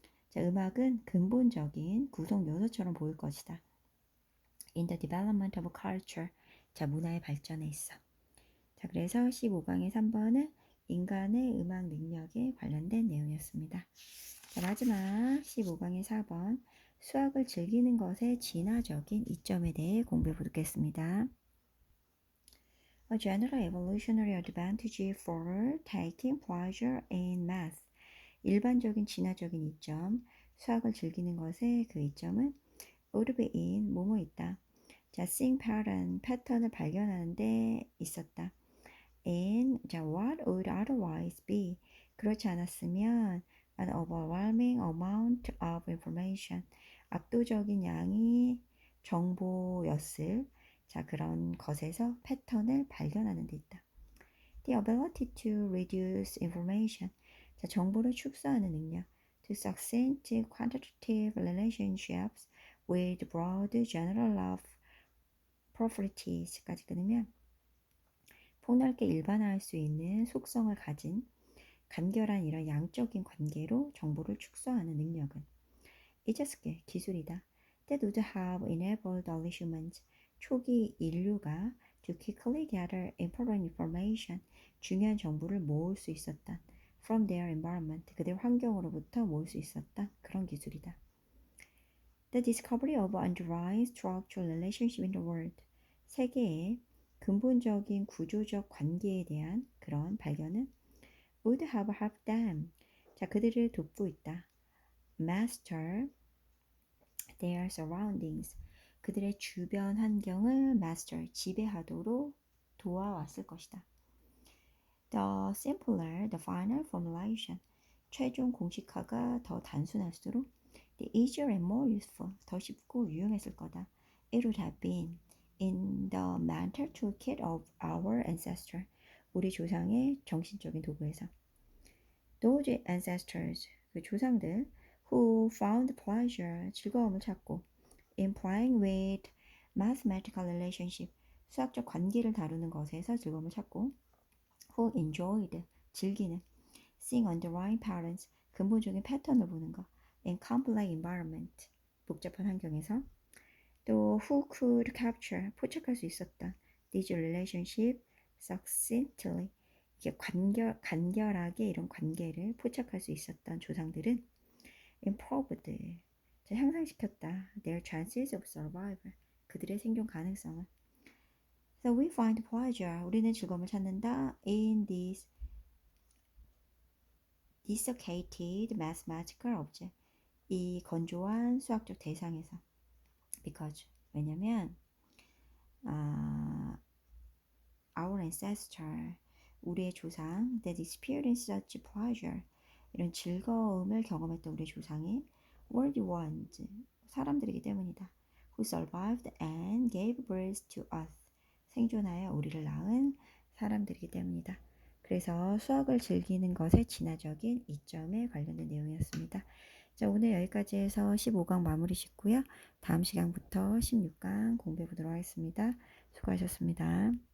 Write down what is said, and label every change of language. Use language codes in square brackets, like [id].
[ko] 자, 음악은 근본적인 구성 요소처럼 보일 것이다. [en] In the development of culture, [ko] 자, 문화의 발전에 있어. 자, 그래서 15강의 3번은 인간의 음악 능력에 관련된 내용이었습니다. 자, 마지막 15강의 4번 수학을 즐기는 것의 진화적인 이점에 대해 공부해 보겠습니다. [en] A general evolutionary advantage for taking pleasure in math. [ko] 일반적인 진화적인 이점, 수학을 즐기는 것의 그 이점은 [en] would be in, [ko] 뭐뭐 있다. 자, [en] seeing pattern, [ko] 패턴을 발견하는 데 있었다. in, 자, [en] what would otherwise be, [ko] 그렇지 않았으면 [en] an overwhelming amount of information, [ko] 압도적인 양의 정보였을, 자, 그런 것에서 패턴을 발견하는 데 있다. [en] The ability to reduce information, [ko] 자, 정보를 축소하는 능력. [en] To succinct quantitative relationships with broad general of properties [ko] 까지 끊으면 폭넓게 일반화할 수 있는 속성을 가진 간결한 이런 양적인 관계로 정보를 축소하는 능력은 이자스케 기술이다. [en] That would have enabled early humans, [ko] 초기 인류가 [en] to quickly gather important information, [ko] 중요한 정보를 모을 수 있었다. [en] From their environment, [ko] 그들 환경으로부터 모을 수 있었다. 그런 기술이다. [en] The discovery of underlying structural relationship in the world, [ko] 세계의 근본적인 구조적 관계에 대한 그런 발견은 [en] would have helped them, [ko] 자, 그들을 돕고 있다. [en] Master their surroundings, [ko] 그들의 주변 환경을 master, 지배하도록 도와왔을 것이다. [en] The simpler the final formulation, [ko] 최종 공식화가 더 단순할수록 [en] the easier and more useful, [ko] 더 쉽고 유용했을 거다. [en] It would have been in the mental toolkit of our ancestor, [ko] 우리 조상의 정신적인 도구에서. [en] Those ancestors, [ko] 그 조상들 [en] who found pleasure, 즐거움을 찾고 in playing with mathematical relationship, [ko] 수학적 관계를 다루는 것에서 즐거움을 찾고 [en] who enjoyed, 즐기는 seeing underlying patterns, [ko] 근본적인 패턴을 보는 거. [en] In complex environment. [ko] 복잡한 환경에서. 또 [en] who could capture. [ko] 포착할 수 있었던. [en] These relationship succinctly. [ko] 이게 간결하게 이런 관계를 포착할 수 있었던 조상들은 [en] improved. [ko] 향상시켰다. [en] Their chances of survival. [ko] 그들의 생존 가능성을. [en] So we find pleasure. [ko] 우리는 즐거움을 찾는다. [en] In this desiccated mathematical object. [ko] 이 건조한 수학적 대상에서. [en] Because. [ko] 왜냐면 [en] our ancestor. [ko] 우리의 조상. [en] That experienced such pleasure. [ko] 이런 즐거움을 경험했던 우리의 조상이 [en] were the ones. [ko] 사람들이기 때문이다. [en] Who survived and gave birth to us. [ko] 생존하여 우리를 낳은 사람들이기 때문이다. 그래서 수학을 즐기는 것의 진화적인 이점에 관련된 내용이었습니다. 자, 오늘 여기까지 해서 15강 마무리 짓고요. 다음 시간부터 16강 공부해 보도록 하겠습니다. 수고하셨습니다.